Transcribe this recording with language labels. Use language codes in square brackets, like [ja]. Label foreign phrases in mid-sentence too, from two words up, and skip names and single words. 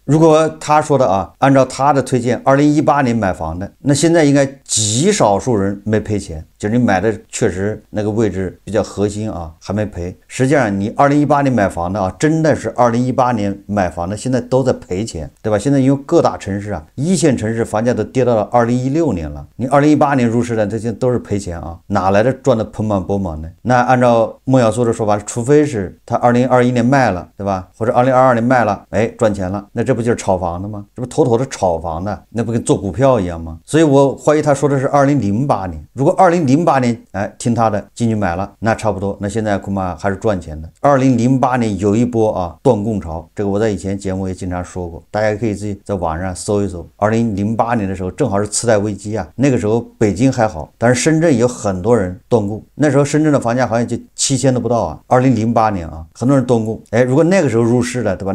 [zh] 如果他說的啊，按照他的推薦，2018年買房的，那現在應該極少數人沒賠錢，就是你買的確實那個位置比較核心啊，還沒賠。實際上你2018年買房的啊，真的是2018年買房的，現在都在賠錢，對吧？現在因為各大城市啊，一線城市房價都跌到了2016年了，你2018年入市的，這些都是賠錢啊，哪來的賺得盆滿缽滿呢？那按照孟小蘇的說法，除非是他2021年賣了，對吧？或者2022年賣了，哎，賺錢了，那這不就是炒房的嗎？這不妥妥的炒房的，那不跟做股票一樣嗎？所以我懷疑他說的是2008年。如果2008年，哎，聽他的進去買了，那差不多，那現在恐怕還是賺錢的。2008年有一波啊斷供潮，這個我在以前節目也經常說過，大家可以自己在網上搜一搜。2008年的時候，正好是次貸危機啊，那個時候北京還好，但是深圳有很多人斷供，那时候深圳的房價好像就7000都不到啊。2008年啊，很多人断供，哎，如果那個時候入市的，對吧？